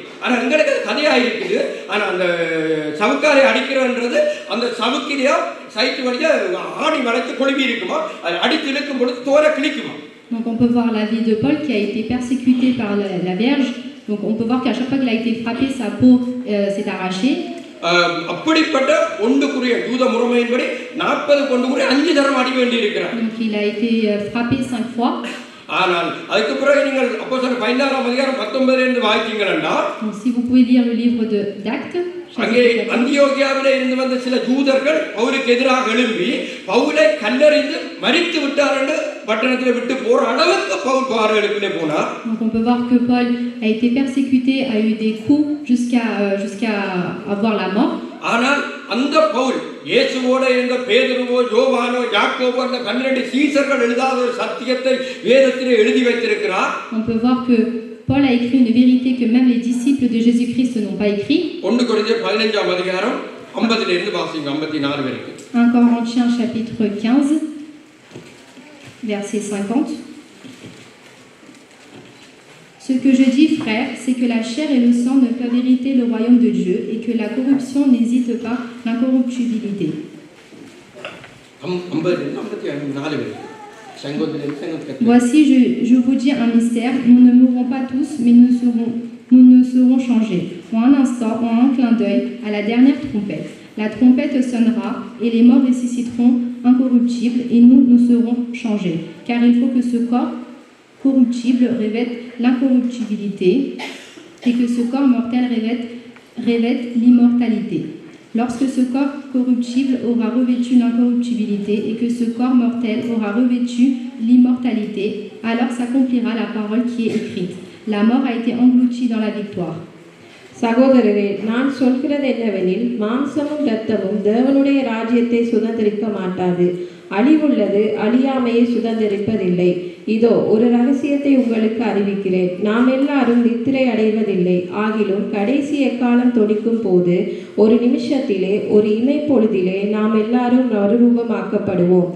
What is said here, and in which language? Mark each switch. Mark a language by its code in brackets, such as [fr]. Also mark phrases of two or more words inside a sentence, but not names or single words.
[ta] ஆனா எங்களுக்கு கதையா இருக்குது. ஆனா அந்த சவுக்காரை அடிக்கிறன்றது அந்த சவுக்கிலேயோ சைட்டு வழியா ஆணி வளைத்து கொழுவி இருக்குமா அது அடித்து இழுக்கும் பொழுது தோர கிழிக்குமா. [fr] Donc on peut voir la vie de Paul qui a été persécuté par la Vierge. Donc on peut voir qu'à chaque fois qu'il a été frappé, sa peau s'est arrachée. [ta] அப்படிப்பட்ட ஒன்றுக்குரிய யூத முறைமையின்படி 40 கொண்டுக்குரிய 5 தரம் அடி வேண்டி இருக்கிறார். [fr] Donc il a été frappé 5 fois. [ta] ஆனால் அதுக்கு பிறகு நீங்கள் அப்போஸ்தலர் 16ஆம் அதிகாரம் 19 இருந்து வாசித்தீங்கன்னா [fr] si vous pouvez lire le livre d'Actes, [ta] அங்கே அந்தியோகியாவிலே இருந்து வந்த சில யூதர்கள் பவுலுக்கு எதிராக எழும்பி பவுலை கல்லெறிந்து மரித்து விட்டார் என்று பட்டணத்தில் விட்டு போற அளவுக்கு பவுல் பாறைகளுக்குள்ளே போனார். [fr] Donc on peut voir que Paul a été persécuté, a eu des coups jusqu'à avoir la mort. [ta] ஆனால் அந்த பவுல் இயேசுவோட இருந்த பேதுருவோ யோவானோ யாக்கோபோ அந்த 12 சீசர்கள் எழுதாத ஒரு சத்தியத்தை வேதத்திலே எழுதி வைத்திருக்கிறார். [fr] On peut voir que Paul a écrit une vérité que même les disciples de Jésus-Christ n'ont pas écrit. [ta] 1 கொரிந்தியர் 15ஆம் அதிகாரம் 50 இருந்து வாசிங்க 54 வரைக்கும். [fr] 1 Corinthiens chapitre 15, verset 50. Ce que je dis, frères, c'est que la chair et le sang ne peuvent hériter le royaume de Dieu et que la corruption n'hésite pas l'incorruptibilité. [ta] 54 வரை சங்கோதரிலிருந்து 54. [fr] Voici, je vous dis un mystère, nous ne mourrons pas tous, mais nous ne serons changés. En un instant, en un clin d'œil, à la dernière trompette. La trompette sonnera et les morts ressusciteront incorruptibles et nous serons changés. Car il faut que ce corps corruptible revête l'incorruptibilité et que ce corps mortel revête l'immortalité. Lorsque ce corps corruptible aura revêtu l'incorruptibilité et que ce corps mortel aura revêtu l'immortalité, alors s'accomplira la parole qui est écrite. La mort a été engloutie dans la victoire. [ta] சகோதரரே, நான் சொல்கிறது என்னவெனில், மாம்சமும் இரத்தமும் தேவனுடைய ராஜ்யத்தை சுதந்திரிக்க மாட்டாது. அழிவுள்ளது அழியாமையை சுதந்திரிப்பதில்லை. இதோ ஒரு ரகசியத்தை உங்களுக்கு அறிவிக்கிறேன். நாம் எல்லாரும் நித்திரை அடைவதில்லை. ஆகிலும் கடைசி எக்காலம் தொனிக்கும் போது ஒரு நிமிஷத்திலே, ஒரு இமைப்பொழுதிலே நாம் எல்லாரும் மறுரூபமாக்கப்படுவோம்.